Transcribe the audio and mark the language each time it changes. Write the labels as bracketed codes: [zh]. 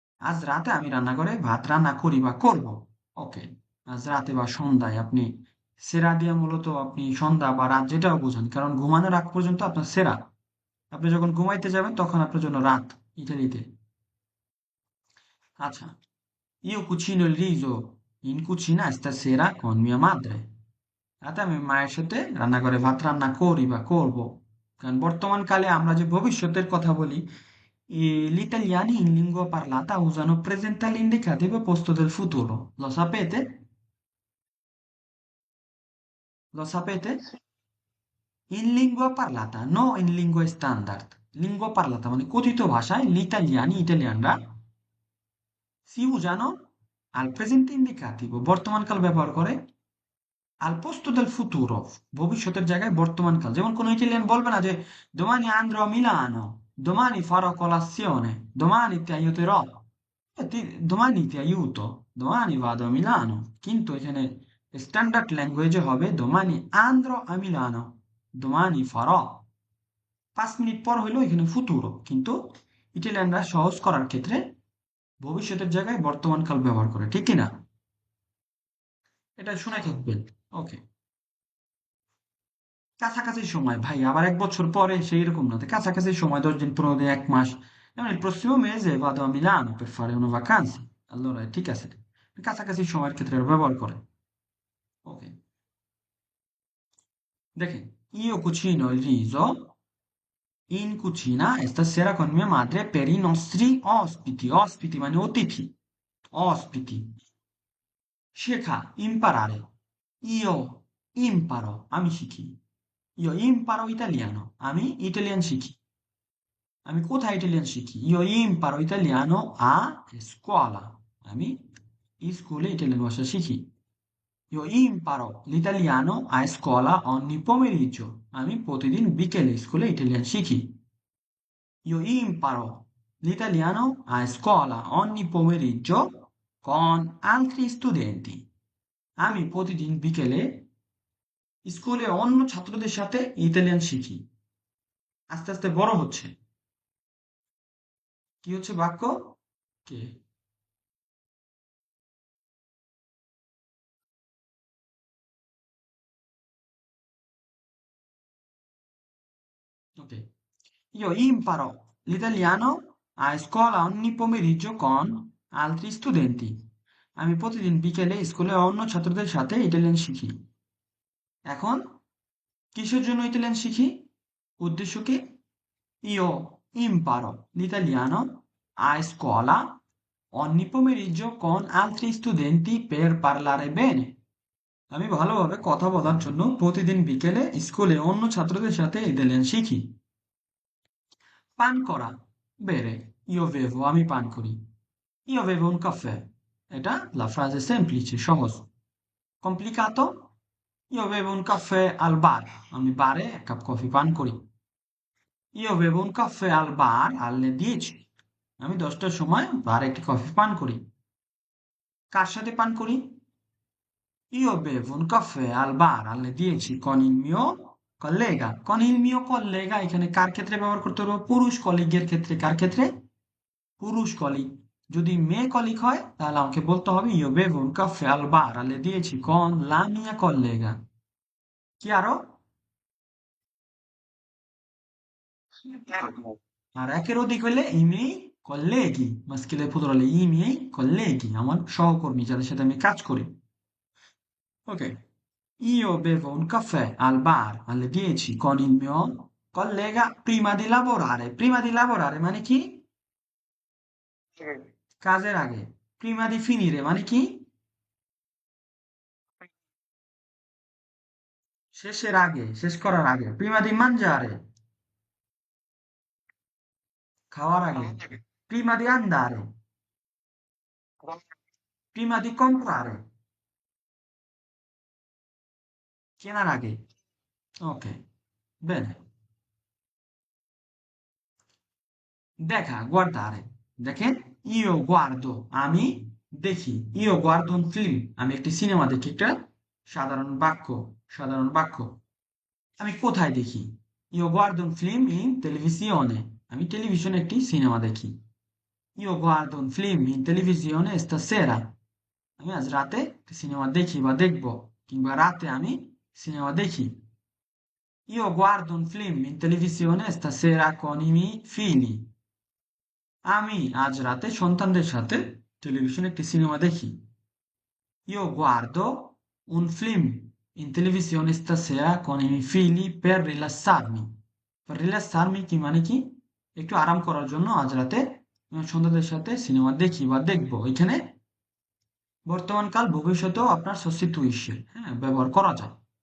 [bn] আজ রাতে আমি রান্না করে ভাত রান্না করি বা করব। ওকে, আজ রাতে বা সন্ধ্যায় আপনি সেরা দিয়ে মূলত আপনি সন্ধ্যা বা রাত যেটাও বোঝান, কারণ ঘুমানোর আগ পর্যন্ত আপনার সেরা। আপনি যখন ঘুমাইতে যাবেন তখন আপনার জন্য রাত ইটালিতে। [it] আচ্ছা, io cucino il riso in cucina stasera con mia madre। [bn] রাতে আমি মায়ের সাথে রান্নাঘরে ভাত রান্না করি বা করব। কারণ বর্তমান কালে আমরা যে ভবিষ্যতের কথা বলি, [it] gli italiani in lingua parlata usano presente all'indicativo al posto del futuro. Lo sapete? Lo sapete? In lingua parlata, no in lingua standard. Lingua parlata [bn] মানে কথিত ভাষায় ইটালিয়ানরা [it] si usano al presente indicativo [bn] বর্তমানকাল ব্যবহার করে [it] al posto del futuro [bn] ভবিষ্যতের জায়গায় বর্তমানকাল। যেমন কোনো Italian বলবে না যে [it] domani andrò a Milano, domani farò colazione, domani ti aiuterò, domani ti aiuto, domani vado a Milano। [bn] কিন্তু এখানে স্ট্যান্ডার্ড ল্যাঙ্গুয়েজে হবে [it] domani andrò a Milano, domani farò। [bn] 5 minute পর হইলো এখানে ফুতুরো, কিন্তু ইটালিয়ানরা সহজ করার ক্ষেত্রে ভবিষ্যতের জায়গায় বর্তমানকাল ব্যবহার করে, ঠিক কিনা? এটা শুনে থাকবেন। ওকে, কাছাকাছি সময় ভাই, আবার 1 বছর পরে সেই রকম না, কাছাকাছি সময় 10 দিন, 15 দিন, 1 মাস। [it] যেমন il prossimo mese vado a Milano per fare una vacanza। [bn] allora ঠিক আছে, কাছাকাছি সময়ের ক্ষেত্রে এরা ব্যবহার করে। [it] ওকে, দেখেন, io cucino il riso in cucina e stasera con mia madre per i nostri ospiti। [bn] ospiti মানে অতিথি, ospiti। শেখা, imparare। [it] io imparo, [bn] আমি শিখি। [it] io imparo italiano, [bn] আমি ইটালিয়ান শিখি। আমি কোথায় ইটালিয়ান শিখি? [it] Io imparo italiano a scuola। [bn] আমি স্কুলে ইটালিয়ান ভাষা শিখি। [it] Io imparo l'italiano a scuola ogni pomeriggio। [bn] আমি প্রতিদিন বিকেলে স্কুলে ইটালিয়ান শিখি। [it] Io imparo l'italiano a scuola ogni pomeriggio con altri studenti। [bn] আমি প্রতিদিন বিকেলে স্কুলে অন্য ছাত্রদের সাথে ইতালিয়ান শিখি। আস্তে আস্তে বড় হচ্ছে। কি হচ্ছে বাক্য? কে? Ok. [it] Io imparo l'italiano a scuola ogni pomeriggio con altri studenti। [bn] আমি প্রতিদিন বিকেলে স্কুলে অন্য ছাত্রদের সাথে ইটালিয়ান শিখি। এখন কিসের জন্য ইটালিয়ান শিখি? উদ্দেশ্য কি? [it] Io imparo l'italiano a scuola ogni pomeriggio con altri studenti per parlare bene। [bn] আমি ভালোভাবে কথা বলার জন্য প্রতিদিন বিকেলে স্কুলে অন্য ছাত্রদের সাথে ইতালিয়ান শিখি। পান করা, bere, [it] io bevo, [bn] আমি পান করি। [it] Io bevo un caffè। এটা la frase semplice, সহজ। Complicato? Io bevo un caffè al bar। [bn] আমি বারে 1 কাপ কফি পান করি। [it] Io bevo un caffè al bar alle 10। [bn] আমি 10টার সময় বারে একটি কফি পান করি। কার সাথে পান করি? [it] Io bevo un caffè al bar alle 10 con il mio collega। con il mio collega [bn] এখানে কার ক্ষেত্রে ব্যবহার করতে হবে? পুরুষ কলিগের ক্ষেত্রে। কার ক্ষেত্রে? পুরুষ কলিগ। যদি মেয়ে কলিগ হয় তাহলে আমাকে বলতে হবে [it] io bevo un caffè al bar alle 10 con la mia collega। [bn] কি আরো? আর একের অধিক হলে [it] i miei colleghi, maschile plurale, i miei colleghi, [bn] আমার সহকর্মী যাদের সাথে আমি কাজ করি। [it] ওকে, io bevo un caffè al bar alle 10 con il mio collega prima di lavorare। Prima di lavorare [bn] মানে কি? কাজের আগে। [it] prima di finire [bn] মানে কি? শেষের আগে, শেষ করার আগে। [it] prima di mangiare, [bn] খাওয়ার আগে। [it] prima di andare, prima di comprare, [bn] কেনার আগে। ওকে, bene। দেখা, guardare। দেখেন, [it] io guardo, [bn] আমি দেখি। [it] io guardo un film, [bn] আমি একটি সিনেমা দেখি। একটা সাধারণ বাক্য, সাধারণ বাক্য। আমি কোথায় দেখি? [it] Io guardo un film in televisione। [bn] আমি টেলিভিশনে একটি সিনেমা দেখি। [it] Io guardo un film in televisione stasera. [bn] আমি আজ রাতে সিনেমা দেখি বা দেখবো, কিংবা রাতে আমি সিনেমা দেখি। [it] Io guardo un film in televisione stasera con i miei figli. [bn] আমি আজ রাতে সন্তানদের সাথে টেলিভিশনে একটি সিনেমা দেখি। [it] Io guardo un film in televisione stasera con i miei figli per rilassarmi. Per rilassarmi [bn] কি মানে কি? একটু আরাম করার জন্য আজ রাতে আমি সন্তানদের সাথে সিনেমা দেখি বা দেখবো। এখানে বর্তমানকাল ভবিষ্যতেও আপনার sostituisce, হ্যাঁ, ব্যবহার করা যায়।